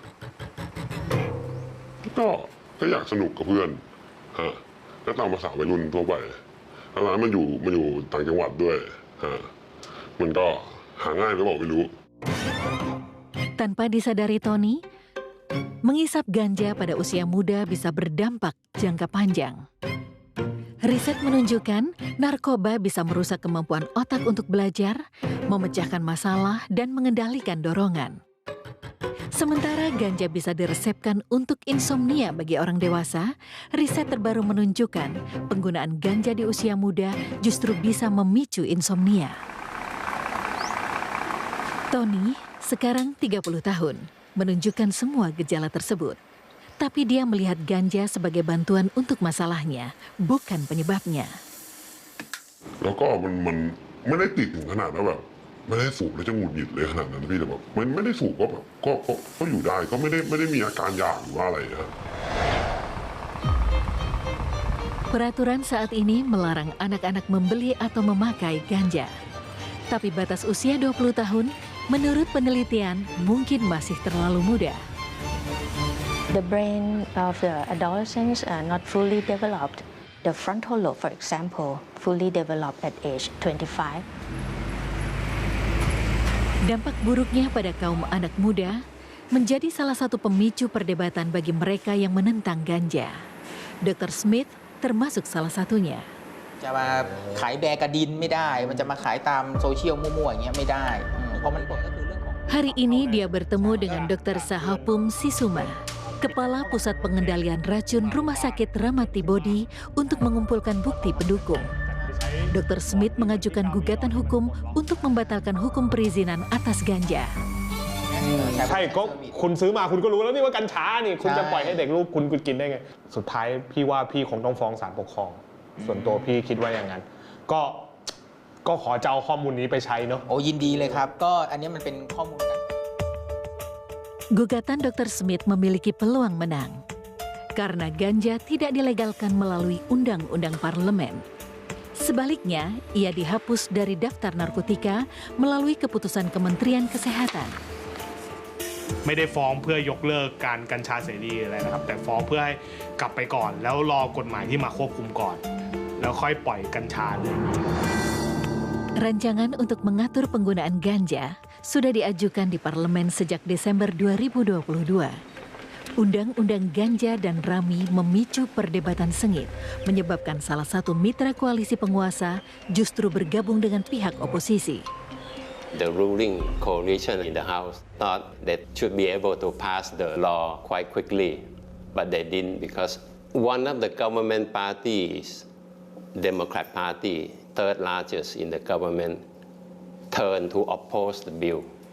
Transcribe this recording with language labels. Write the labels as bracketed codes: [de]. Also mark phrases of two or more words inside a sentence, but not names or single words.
[th] ก็อยากสนุกกับเพื่อนก็ตามภาษาวัยรุ่นทั่วไปแล้วร้านมันอยู่ต่างจังหวัดด้วยมันก็หาง่ายหรือเปล่าไม่รู้ [id] Tanpa disadari Tony, mengisap ganja pada usia muda bisa berdampak jangka panjang. Riset menunjukkan narkoba bisa merusak kemampuan otak untuk belajar, memecahkan masalah, dan mengendalikan dorongan. Sementara ganja bisa diresepkan untuk insomnia bagi orang dewasa, riset terbaru menunjukkan penggunaan ganja di usia muda justru bisa memicu insomnia. Tony, sekarang 30 tahun, menunjukkan semua gejala tersebut. Tapi dia melihat ganja sebagai bantuan untuk masalahnya, bukan penyebabnya. [th] แล้วก็มันไม่ได้ติดถึงขนาดว่าแบบไม่ได้สูบแล้วจะหงุดหงิดเลยขนาดนั้นพี่แต่แบบมันไม่ได้สูบก็แบบก็อยู่ได้ก็ไม่ได้มีอาการอยากหรือว่าอะไรนะ [id] Peraturan saat ini melarang anak-anak membeli atau memakai ganja. Tapi batas usia 20 tahun, menurut penelitian, mungkin masih terlalu muda. [en] The brain of the adolescents are not fully developed. The frontal lobe, for example, fully developed at age 25. [id] Dampak buruknya pada kaum anak muda menjadi salah satu pemicu perdebatan bagi mereka yang menentang ganja. Dr. Smith termasuk salah satunya. [th] จะมาขายแบกระดินไม่ได้มันจะมาขายตามโซเชียลมั่วๆอย่างเงี้ยไม่ได้เพราะมันผลก็คือเรื่องของ [id] Hari ini dia bertemu dengan Dr. Sahapum Sisuma, Kepala Pusat Pengendalian Racun Rumah Sakit Ramatibodi untuk mengumpulkan bukti pendukung. Dr. Smith mengajukan gugatan hukum untuk membatalkan hukum perizinan atas ganja. [th] ใช่ก็คุณซื้อมาคุณก็รู้แล้วนี่ว่ากัญชานี่คุณจะปล่อยให้เด็กลูกคุณกินได้ไงสุดท้ายพี่ว่าพี่คงต้องฟ้องศาลปกครองส่วนตัวพี่คิดว่าอย่างนั้นก็ขอจะเอาข้อมูลนี้ไปใช้เนาะโอ้ยินดีเลยครับก็อันนี้มันเป็นข้อมูลกัน [id] Gugatan Dr. Smith memiliki peluang menang karena ganja tidak dilegalkan melalui undang-undang parlemen. Sebaliknya, ia dihapus dari daftar narkotika melalui keputusan Kementerian Kesehatan. [th] ไม่ได้ฟ้องเพื่อยกเลิกการกัญชาเสรีอะไรนะครับแต่ฟ้องเพื่อให้กลับไปก่อนแล้วรอกฎหมายที่มาควบคุมก่อนแล้วค่อยปล่อยกัญชาเลย [id] Rancangan untuk mengatur penggunaan ganja sudah diajukan di parlemen sejak Desember 2022. Undang-undang ganja dan rami memicu perdebatan sengit, menyebabkan salah satu mitra koalisi penguasa justru bergabung dengan pihak oposisi. [en] The ruling coalition in the House thought they should be able to pass the law quite quickly, but they didn't because one of the government parties, Democrat Party, third largest in the government, turned to oppose the bill.